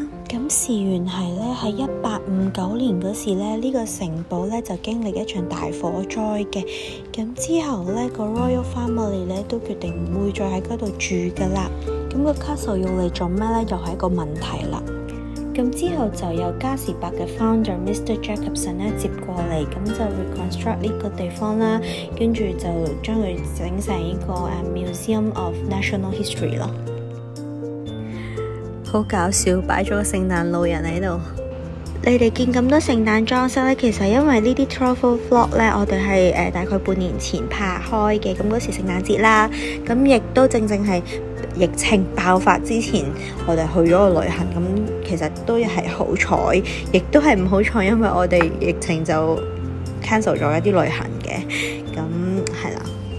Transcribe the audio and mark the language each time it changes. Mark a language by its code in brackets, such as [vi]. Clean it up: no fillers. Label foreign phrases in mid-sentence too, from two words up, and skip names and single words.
[yue] 咁事緣係咧喺1859年嗰時咧，呢個城堡咧就經歷一場大火災嘅。咁之後咧個 [en] Royal Family [yue] 咧都決定唔會再喺嗰度住噶啦。咁個 castle 用嚟做咩咧？又係一個問題啦。咁之後就由嘉士伯嘅 founder Mr. Jacobson 咧接過嚟，咁就 reconstruct 呢個地方啦，跟住就將佢整成一個 [en] Museum of National History [yue] 咯。好搞笑，擺咗個聖誕老人喺度。你哋見咁多聖誕裝飾咧，其實因為呢啲 [en] travel vlog [yue] 咧，我哋係大概半年前拍開嘅，咁嗰時聖誕節啦，咁亦都正係疫情爆發之前，我哋去咗個旅行，咁其實都係好彩，亦都係唔好彩，因為我哋疫情就 cancel 咗一啲旅行嘅，咁係啦。